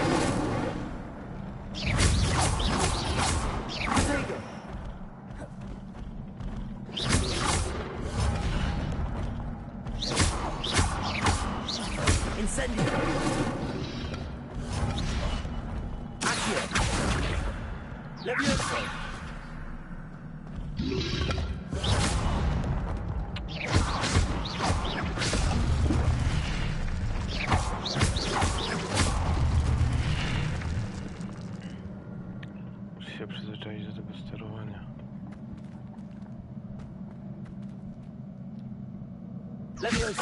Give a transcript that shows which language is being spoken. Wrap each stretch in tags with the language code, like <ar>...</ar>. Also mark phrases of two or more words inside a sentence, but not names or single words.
<pl>Protego. Incendio. Accio. Levioso. Muszę się przyzwyczaić do tego sterowania. Levioso.</pl>